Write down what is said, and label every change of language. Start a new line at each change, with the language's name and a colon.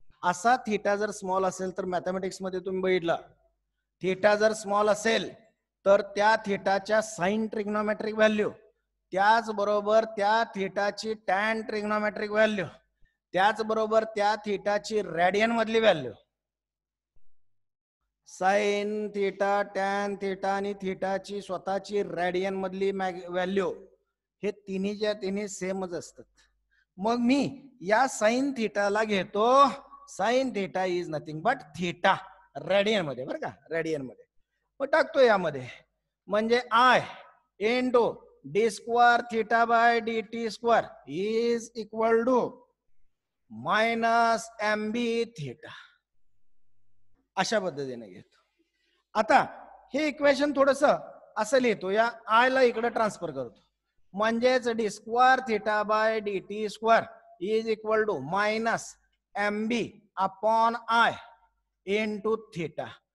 Marathi: असा थिटा जर स्मॉल असेल तर मॅथमॅटिक्स मध्ये तुम्ही बघितलं, थिटा जर स्मॉल असेल तर त्या थिटाच्या साइन ट्रिग्नोमेट्रिक व्हॅल्यू, त्याचबरोबर त्या थिटाची टॅन ट्रिग्नोमेट्रिक व्हॅल्यू, त्याचबरोबर त्या थिटाची रेडियन मधली value, sine theta, tan theta आणि थिटाची स्वतःची रेडियन मधली व्हॅल्यू, हे तिन्हीच्या तिन्ही सेमच असतात. मग मी या साइन थिटाला घेतो,
English: sine theta is nothing but theta
Marathi: radian मध्ये, बरं का, रेडियन मध्ये. मग टाकतो यामध्ये, म्हणजे I into
English: D square theta by D T square is equal to minus M B theta.
Marathi: अशा पद्धतीने घेतो. आता हे इक्वेशन थोडस असं लिहितो, या आय ला इकडे ट्रान्सफर करतो. म्हणजेच
English: D square theta by D T square is equal to minus M B upon I into theta.